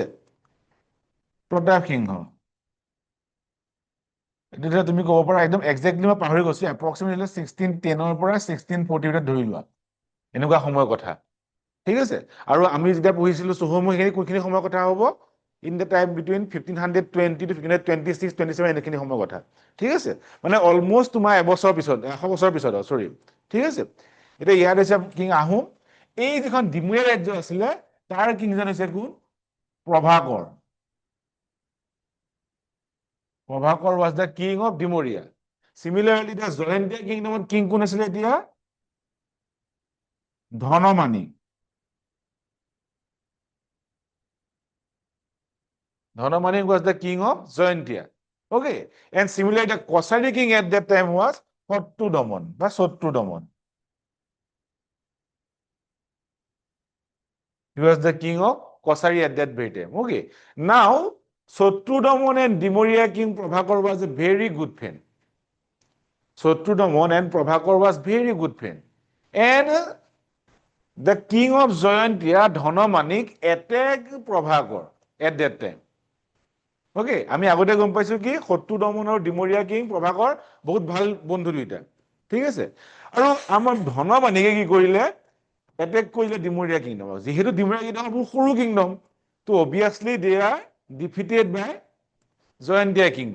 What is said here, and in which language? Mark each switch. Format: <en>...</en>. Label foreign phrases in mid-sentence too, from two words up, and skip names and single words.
<as>প্ৰতাপ সিংহ, এতিয়া তুমি ক'ব পাৰা একদম একজেক্টলি মই পাহৰি গৈছো, এপ্ৰক্সিমেটলি 1610 পৰা 1640 ভিতৰত ধৰি লোৱা, এনেকুৱা সময়ৰ কথা, ঠিক আছে। আৰু আমি যেতিয়া পঢ়িছিলো চুহুমুং, সেইখিনি কোনখিনি সময়ৰ কথা হ'ব?</as> <en>in the time between 1520 to 1526, 27</en> <as>এইখিনি সময়ৰ কথা, ঠিক আছে। মানে অলমষ্ট তোমাৰ এবছৰ পিছত, 100 বছৰৰ পিছত, চৰি, ঠিক আছে। এতিয়া ইয়াত হৈছে কিং আহোম। এই যিখন ডিমৰীয়া ৰাজ্য আছিলে তাৰ কিংজন হৈছে কোন?</as> <en>প্ৰভাকৰ। প্ৰভাকৰ was the king of ডিমৰীয়া। Similarly, the</en> <as>জয়ন্তীয়া কিংডমত কিং কোন আছিলে এতিয়া?</as> <en>ধনমানি। ধনমানি was the king of জয়ন্তীয়া, okay। And similarly, the Kosari king at that time was শত্ৰুদমন বা শত্ৰুদমন। He was the king of Kosari at that very time, okay। Now শত্ৰুদমন and ডিমৰীয়া king Prabhakar was a very good friend. Sotrudomon and Prabhakar was very good friend. And the king of Jayantia, Dhanamanik, attacked Prabhakar at that time.</en> <as>ওকে, আমি আগতে গম পাইছো কি শত্ৰুদমন আৰু ডিমৰীয়া কিং প্ৰভাকৰ বহুত ভাল বন্ধু দুইটা, ঠিক আছে। আৰু আমাৰ ধনমানিকে কি কৰিলে, এটেক কৰিলে ডিমৰীয়া কিংডম। যিহেতু ডিমৰীয়া কিংডম বহুত সৰু কিংডম, তো</as> <en>obviously they are defeated by Jayantia kingdom.</en>